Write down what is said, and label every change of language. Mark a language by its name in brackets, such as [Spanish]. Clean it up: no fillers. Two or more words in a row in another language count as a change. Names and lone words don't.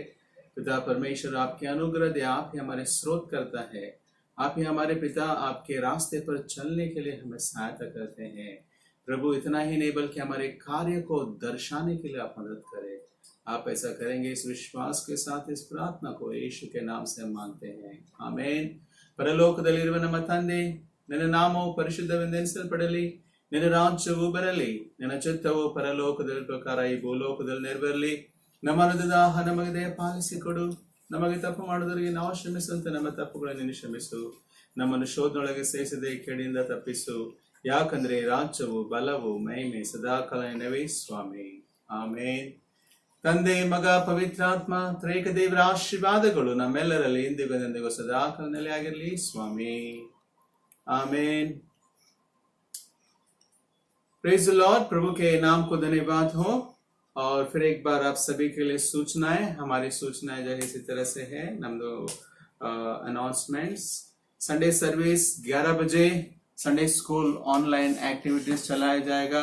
[Hindi] पिता परमेश्वर, आपके अनुग्रह दे, आप ही हमारे स्रोत करता है, आप ही हमारे पिता आपके रास्ते पर चलने के लिए हमें सहायता करते हैं। प्रभु, इतना ही नहीं बल्कि हमारे कार्य को दर्शाने के लिए आप मदद करें। आप ऐसा करेंगे इस विश्वास के साथ इस प्रार्थना को यीशु के नाम से हम मांगते हैं। आमीन। [Kannada] ಪರಲೋಕದಲ್ಲಿರುವ ನಮ್ಮ ತಂದೆ, ನಿನ್ನ ನಾಮವು ಪರಿಶುದ್ಧವೆಂದೆನಿಸಲ್ಪಡಲಿ, ನಿನ್ನ ರಾಜ್ಯವು ಬರಲಿ, ನಿನ್ನ ಚಿತ್ತವು ಪರಲೋಕದಲ್ಲಿ ಪ್ರಕಾರ ಈ ಭೂಲೋಕದಲ್ಲಿ ನೆರವೇರಲಿ. ನಮ್ಮ ಅನುದಿನದ ಆಹಾರ ನಮಗೆ ದಯಪಾಲಿಸಿಕೊಡು. ನಮಗೆ ತಪ್ಪು ಮಾಡುವುದರಿಗೆ ನಾವು ಕ್ಷಮಿಸುವಂತೆ ನಮ್ಮ ತಪ್ಪುಗಳನ್ನು ನೀನು ಕ್ಷಮಿಸು. ನಮ್ಮನ್ನು ಶೋಧನೊಳಗೆ ಸೇರಿಸದೆ ಕೇಡಿಯಿಂದ ತಪ್ಪಿಸು. ಯಾಕಂದ್ರೆ ರಾಜ್ಯವು, ಬಲವು, ಮಹಿಮೆ ಸದಾಕಾಲ ನಿನ್ನವೇ ಸ್ವಾಮಿ. ಆಮೇನ್. ತಂದೆ, ಮಗ, ಪವಿತ್ರಾತ್ಮ ತ್ರೈಕ ದೇವರ ಆಶೀರ್ವಾದಗಳು ನಮ್ಮೆಲ್ಲರಲ್ಲಿ ಇಂದಿಗೂ ಸದಾಕಾಲ ನೆಲೆಯಾಗಿರಲಿ ಸ್ವಾಮಿ. [Hindi] आमीन। [English] Praise the Lord. [Hindi] प्रभु के नाम को धन्यवाद हो। और फिर एक बार आप सभी के लिए सूचनाएं, हमारी सूचनाएं जो है इसी तरह से है। अनाउंसमेंट्स, [English] Sunday service [Hindi] 11 बजे, [English] Sunday school online activities [Hindi] चलाया जाएगा।